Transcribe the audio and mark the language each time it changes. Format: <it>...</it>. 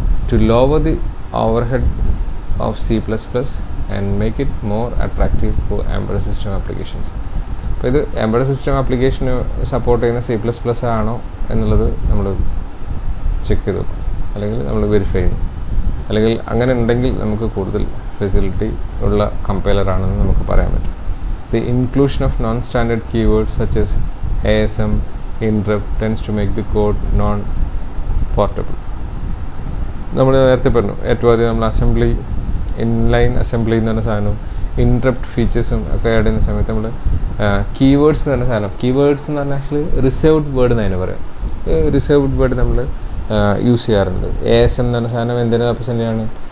<en>To lower the overhead of C++ and make it more attractive for embedded system applications.</en> <ml>അപ്പോൾ ഇത് embedded system ആപ്ലിക്കേഷന് support ചെയ്യുന്ന C++ ആണോ എന്നുള്ളത് നമ്മൾ ചെക്ക് ചെയ്ത് നോക്കും, അല്ലെങ്കിൽ നമ്മൾ വെരിഫൈ ചെയ്യും. അല്ലെങ്കിൽ അങ്ങനെ ഉണ്ടെങ്കിൽ നമുക്ക് കൂടുതൽ ഫെസിലിറ്റി ഉള്ള കമ്പൈലറാണെന്ന് നമുക്ക് പറയാൻ പറ്റും.</ml> <en>The inclusion of non-standard keywords such as ASM, interrupt tends to make the code non-portable.</en> <ml>നമ്മൾ നേരത്തെ പറഞ്ഞു, ഏറ്റവും ആദ്യം നമ്മൾ അസംബ്ലി, ഇൻലൈൻ അസംബ്ലി എന്ന് പറഞ്ഞ സാധനവും ഇൻട്രപ്റ്റ് ഫീച്ചേഴ്സും ഒക്കെ ആഡ് ചെയ്യുന്ന സമയത്ത് നമ്മൾ കീവേഡ്സ് എന്ന് പറഞ്ഞ സാധനം, കീവേഡ്സ് എന്ന് പറഞ്ഞാൽ ആക്ച്വലി റിസർവ്ഡ് വേർഡ് എന്ന് അതിന് പറയാം. റിസർവ്ഡ് വേർഡ് നമ്മൾ യൂസ് ചെയ്യാറുണ്ട്. ASM എന്ന് പറഞ്ഞ സാധനം എന്തിനെ റെപ്രസെൻ്റ് ചെയ്യാണ്?</ml>